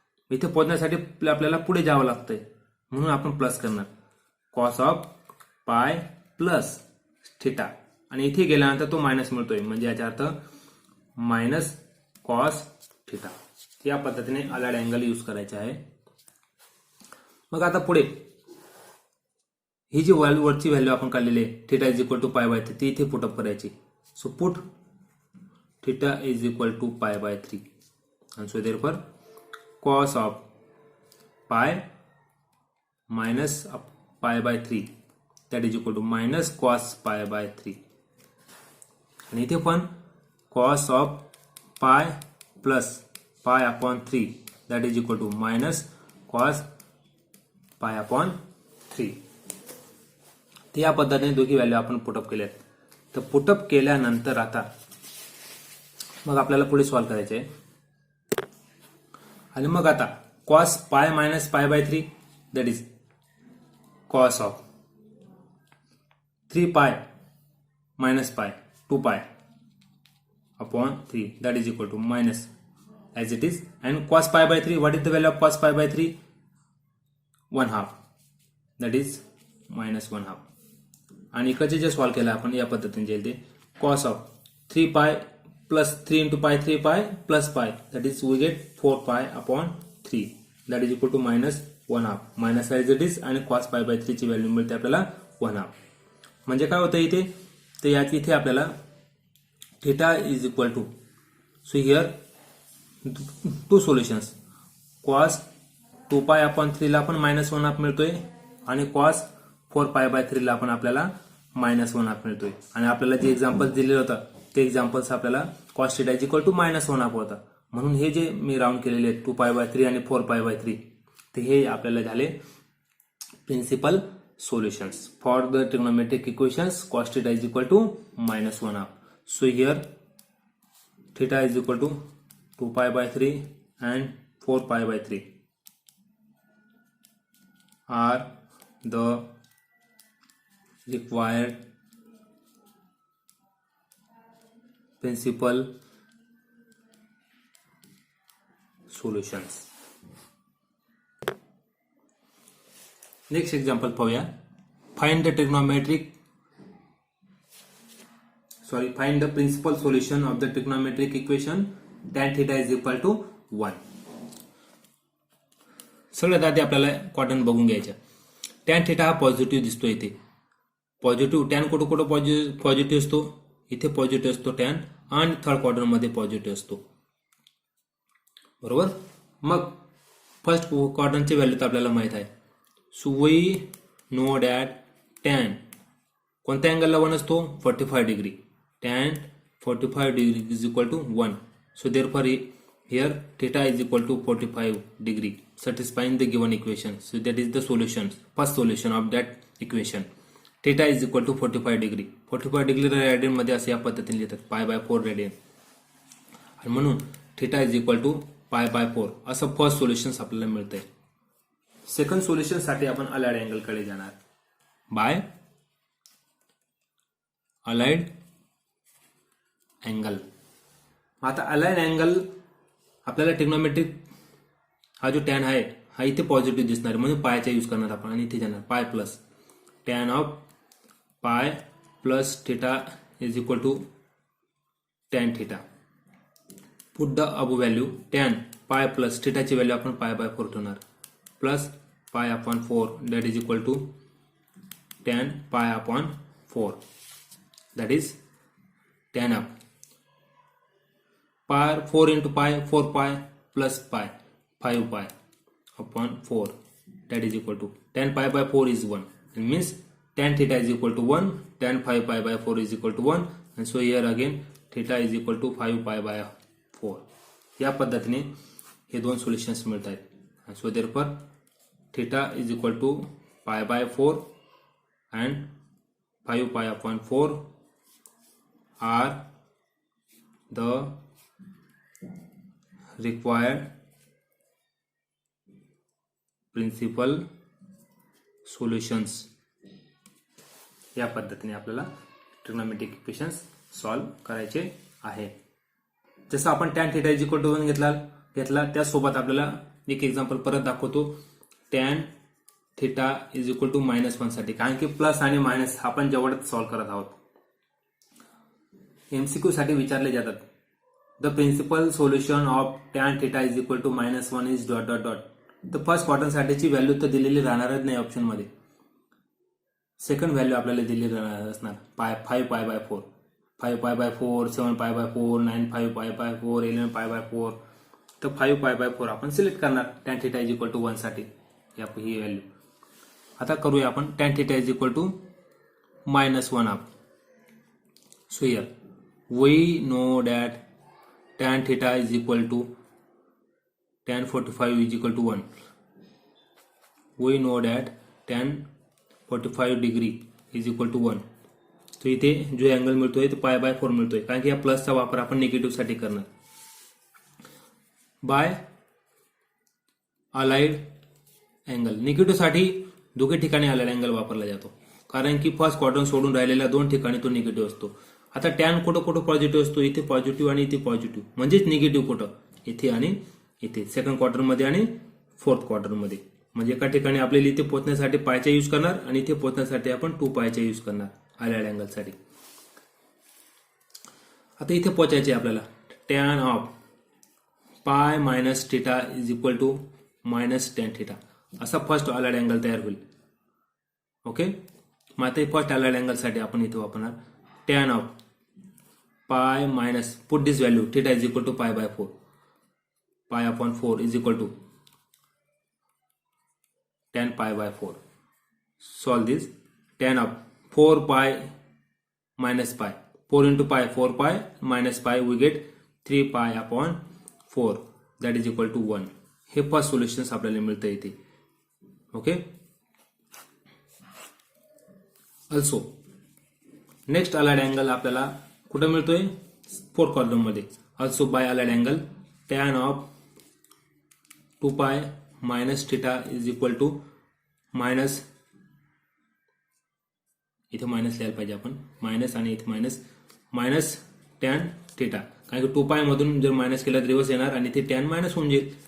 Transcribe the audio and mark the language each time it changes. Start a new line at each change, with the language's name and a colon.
Marathi: इथे पोहोचण्यासाठी आपल्याला पुढे जावं लागतंय, म्हणून आपण प्लस करणार, कॉस ऑफ पाय प्लस थिटा, आणि इथे गेल्यानंतर तो मायनस मिळतोय, म्हणजे याचा अर्थ मायनस कॉस थिटा. या पद्धतीने अलाइड अँगल यूज करायचे आहे. मग आता पुढे ही जी वरची व्हॅल्यू आपण काढलेली आहे थिटा इज इक्वल टू π/3 ती इथे पुटअप करायची.
English: So put theta is equal to π/3 and so therefore cos of pi minus π/3 that is equal to minus cos π/3.
Marathi: आणि इथे पण
English: cos of pi plus pi/3 that is equal to minus cos pi/3.
Marathi: तर या पद्धतीने दोघी value आपण put up केल्यात. तर पुटअप केल्यानंतर आता मग आपल्याला पुढे सॉल्व्ह करायचे आहे. आणि मग आता
English: cos pi minus π/3 that is cos of 3π minus pi 2π upon 3 that is equal to minus as it is, and cos π/3, what is the value of cos π/3? 1/2 that is minus 1/2.
Marathi: आणि इकडचे जे सॉल्व्ह केलं आपण या पद्धतीने जेल ते
English: cos of 3π plus 3 into pi 3π plus pi that is we get 4π upon 3 that is equal to minus 1/2. minus as it is
Marathi: आणि cos π/3 ची व्हॅल्यू मिळते आपल्याला 1/2. म्हणजे काय होतं इथे, तर यात इथे आपल्याला theta is equal to,
English: so here two solutions,
Marathi: cos 2π upon 3 ला आपण -1/2 मिळतोय आणि cos 4π/3 ला आपण आपल्याला -1/2 मिळतोय. आणि आपल्याला जे एक्झाम्पल दिलेलं होतं ते एक्झाम्पल्स आपल्याला cos θ इज इक्वल टू -1/2 होता. म्हणून हे जे मी राऊंड केलेले आहेत 2π/3 आणि 4π/3 ते हे आपल्याला झाले principal
English: solutions for the trigonometric equations cos θ is equal to -1/2. So here theta is equal to 2π/3 and 4π/3 are the required principal solutions. Next example
Marathi: पाहूया.
English: Find the principal solution of the trigonometric equation tan theta is equal to 1.
Marathi: सगळ्यात आधी आपल्याला quadrant बघून घ्यायचं. tan theta हा positive दिसतो इथे. Positive tan कुठं कुठं पॉझिटिव्ह असतो, इथे पॉझिटिव्ह असतो tan आणि थर्ड क्वाड्रंट मध्ये पॉझिटिव्ह असतो. बरोबर. मग फर्स्ट क्वाड्रंटची व्हॅल्यू तर आपल्याला माहित आहे.
English: so we know that
Marathi: tan कोणत्या अँगलला 1 असतो, 45 degree.
English: tan 45 degree is equal to 1. So therefore here theta is equal to 45 degree, satisfying the given equation. So that is the solution, first solution of that equation. Theta is equal to 45 degree.
Marathi: 45 degree radian मध्ये असे या पद्धतीने लिहितात π/4 radian, आणि म्हणून
English: theta is equal to π/4
Marathi: असं first solution आपल्याला मिळतंय. सेकंड सोल्युशन साठी आपण अलाइड अँगल कडे जाणार. By allied angle. आता अलाइड अँगल आपल्याला ट्रिग्नोमेट्रिक हा जो टॅन आहे हा इथे पॉझिटिव्ह दिसणार, म्हणून पायचा यूज करणार आपण, आणि इथे जाणार पाय प्लस टॅन ऑफ पाय plus theta is equal to tan theta.
English: put the above value tan pi plus
Marathi: थीटाची व्हॅल्यू आपण π/4 ठेवणार,
English: Plus π/4 that is equal to tan π/4 that is tan of pi 4 into pi 4 pi plus pi 5 pi upon 4 that is equal to tan π/4 is 1. It means tan theta is equal to 1, tan 5 π/4 is equal to 1, and so here again theta is equal to 5 π/4.
Marathi: या पद्धतीने हे दोन solutions मिळत आहेत.
English: and so therefore theta is equal to π/4 and 5 π/4 are the required principal solutions.
Marathi: या पद्धतीने आपल्याला trigonometric equations solve करायचे आहे. जसं आपण tan theta is equal to 1 घेतला त्यासोबत आपल्याला एक एक्झाम्पल परत दाखवतो. tan theta is equal to -1 साठी, कारण की प्लस आणि मायनस आपण जवळच सॉल्व करत आहोत. एमसीक्यू साठी विचारले जातात.
English: The principal solution of tan theta is equal to -1 is ...
Marathi: तर फर्स्ट क्वाड्रंट साठीची व्हॅल्यू तर दिलेली राहणारच नाही ऑप्शन मध्ये. सेकंड व्हॅल्यू आपल्याला दिलेली राहणार असणार 5 π/4, 5 π/4, 7 π/4, 9 5 π/4, 11 π/4. तर 5 π/4 आपण सिलेक्ट करणार tan theta is equal to 1 साठी ही व्हॅल्यू. आता करूया आपण tan theta is equal to -1 of.
English: So here we know that tan theta is equal to tan 45 is equal to 1. We know that tan 45 degree is equal to 1.
Marathi: तो इथे जो angle मिळतोय तो π/4 मिळतोय, कारण की या प्लसचा वापर आपण निगेटिव्ह साठी करणार. बाय अलाइड अँगल, निगेटिव्ह साठी दोघे ठिकाणी अलाइड अँगल वापरला जातो, कारण की फर्स्ट क्वाड्रंट सोडून राहिलेल्या दोन ठिकाणी तो निगेटिव्ह असतो. आता टॅन कुठं पॉझिटिव्ह असतो, इथे पॉझिटिव्ह आणि इथे पॉझिटिव्ह, म्हणजेच निगेटिव्ह कुठं इथे आणि इथे, सेकंड क्वार्टर मध्ये आणि फोर्थ क्वार्टर मध्ये. म्हणजे एका ठिकाणी आपल्याला इथे पोहोचण्यासाठी पायचा यूज करणार आणि इथे पोहोचण्यासाठी आपण 2 पायचा यूज करणार अलाइड अँगल साठी. आता इथे पोहोचायचे आपल्याला tan of pi minus theta is equal to -tan theta असा फर्स्ट अलाइड अँगल तयार होईल. ओके. मग आता फर्स्ट अलाइड अँगल साठी आपण इथे वापरणार tan of pi minus,
English: put this value theta is equal to π/4,
Marathi: π/4 is equal to tan π/4.
English: Solve this. Tan of 4 pi minus pi, 4 into pi 4 pi minus pi, we get 3 pi upon 4 that is equal to 1.
Marathi: हे first solution आपल्याला मिळतं इथे. Okay. Also next allied angle आपल्याला कुठे मिळतोय, fourth quadrant मध्ये.
English: also by allied angle tan of 2 pi minus theta is equal to
Marathi: minus, इथे minus लिहायला पाहिजे आपण, मायनस आणि इथे मायनस tan थीटा, कारण की 2 पाय मधून जर मायनस केला तर रिवर्स येणार आणि इथे tan मायनस होऊन जाईल.